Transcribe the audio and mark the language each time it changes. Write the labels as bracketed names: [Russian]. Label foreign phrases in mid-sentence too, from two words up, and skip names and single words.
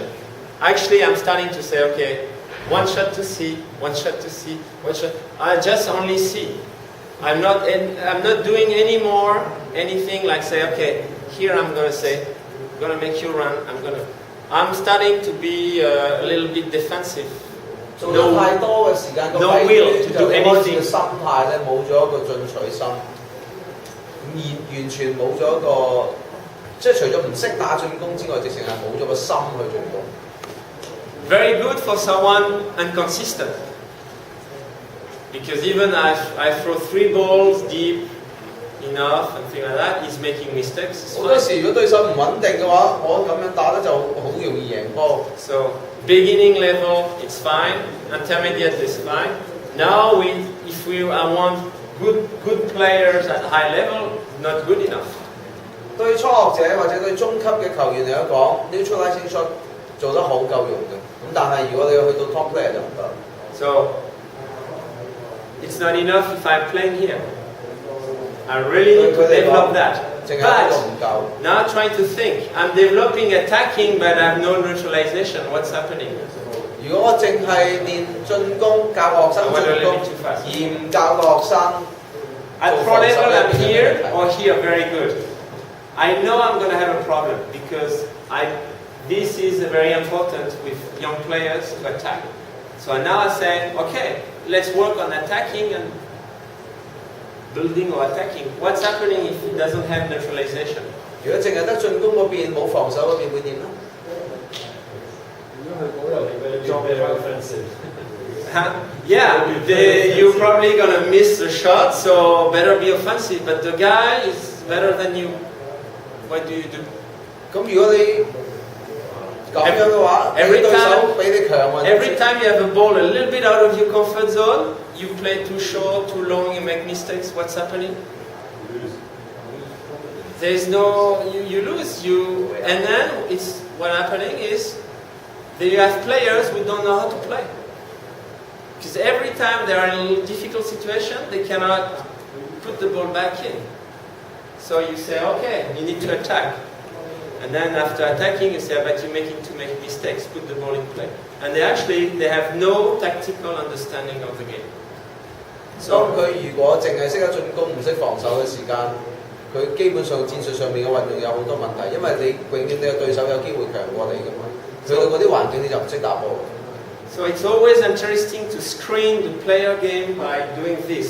[English] Actually, I'm starting to say, okay, one shot to see, one shot to see, one shot. I just only see. I'm not doing any more anything like say, okay, here I'm gonna say, I'm gonna make you run. I'm starting to be a little bit defensive. [Cantonese] 做得太多嘅時間，個 [English] no [Cantonese] 體 [English] will to [Cantonese] 就 [English] do [Cantonese] 開始 [English] anything. [Cantonese] 嘅心態咧冇咗一個進取心，完全冇咗一個，即係除咗唔識打進攻之外，直情係冇咗個心去進攻。 [English] Very good for someone inconsistent. Because even I throw 3 balls deep, enough and things like that. He's making mistakes. It's [Cantonese] 好多 [English] fine. [Cantonese] 時如果對手唔穩定嘅話，我咁樣打得就好容易贏波。 [English] So beginning level, it's fine. Intermediate is fine. Now, I want good players at high level, not good enough. [Cantonese] 對初學者或者對中級嘅球員嚟講 ， [English] neutralizing shot [Cantonese] 做得好夠用嘅。咁但係如果你要去到 [English] top player [Cantonese] 就唔得。 [English] So it's not enough if I'm playing here. I really need to develop that. [Cantonese] 淨係呢個唔 [English] But [Cantonese] 夠。 [English] now trying to think, I'm developing attacking, but I have no neutralization. What's happening? [Cantonese] 如果我淨係練進攻，教學生進攻，而唔教個學生 [English] At pro level, I'm here or here, very good. I know I'm going to have a problem because this is very important with young players to attack. So now I say, okay, let's work on attacking and building or attacking. What's happening if it doesn't have neutralization? [Cantonese] 如果淨係得進攻嗰邊，冇防守嗰邊會點咧？ [English] Very offensive. Yeah, you're probably going to miss the shot, so better be offensive. But the guy is better than you. What do you do? [Cantonese] 咁如果你咁樣嘅話，你對手比你強喎。 [English] Every time you have a ball a little bit out of your comfort zone, you play too short, too long, you make mistakes. What's happening? There's no, you lose, and then what's happening is you have players who don't know how to play. Because every time they are in a difficult situation, they cannot put the ball back in. So you say, okay, you need to attack. And then after attacking, you say, but you're making too many mistakes, put the ball in play. And they have no tactical understanding of the game. [Cantonese] 當佢如果淨係識得進攻唔識防守嘅時間，佢基本上戰術上面嘅運用有好多問題，因為你永遠你嘅對手有機會強過你㗎嘛。去到嗰啲環境你就唔識打波。 [English] So it's always interesting to screen the player game by doing this.